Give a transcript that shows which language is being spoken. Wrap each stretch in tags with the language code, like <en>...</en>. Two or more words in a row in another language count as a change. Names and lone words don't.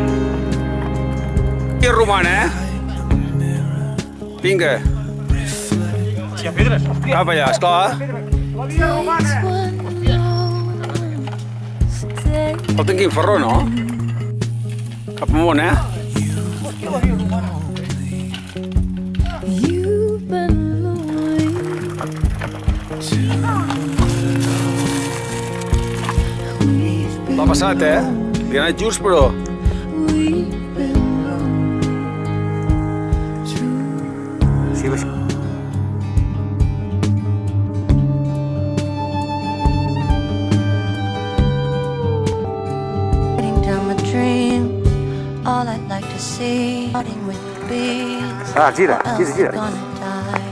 <ca>Via romana, Vinga. Hi ha pedres, hòstia. Cap allà, esclar. La via romana. El tinc ferró, no? Cap amunt,</ca> <en>You've been lonely.</en> <ca>L'ha passat, Li ha anat just, però...</ca> <en>We've been lonely.</en> <ca>Sí, vaig.</ca> <en>Down my dream, all I'd like to see, starting with the bees.</en> <ca>Ah, gira.</ca> <en>Gonna die.</en>